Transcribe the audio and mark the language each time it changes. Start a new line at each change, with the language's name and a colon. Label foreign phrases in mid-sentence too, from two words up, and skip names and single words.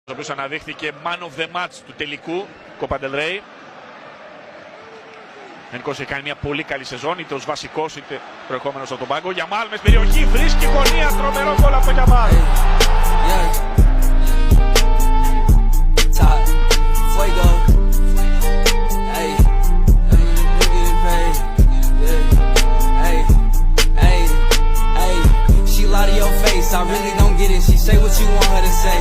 Greek: ο οποίος αναδείχθηκε
English: man of the match
Greek: του τελικού Copa del Rey. Ενικός έχει κάνει μια πολύ καλή σεζόν, είτε ως βασικός είτε προερχόμενος από τον πάγκο. Γιαμάλ μες περιοχή, βρίσκει γωνία, τρομερό γκολ από τον Γιαμάλ.
English: I really don't get it, she say what you want her to say.